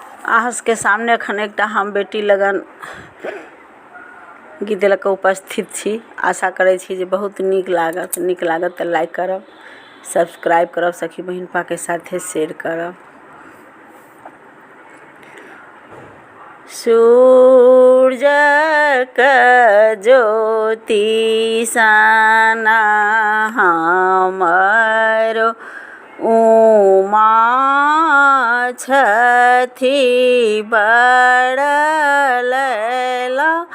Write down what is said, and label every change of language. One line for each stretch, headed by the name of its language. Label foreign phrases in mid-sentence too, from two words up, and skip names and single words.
Maithili: अहाँ के सामने एखन एकटा हम बेटी लगन गीत लऽ कऽ उपस्थित छी। आशा करै छी जे बहुत नीक लागत तऽ लाइक करब, सब्सक्राइब करब, सखी बहिन पा के साथे शेयर करब। सूरजक ज्योति सना हमरो उमा छथि बड़लैला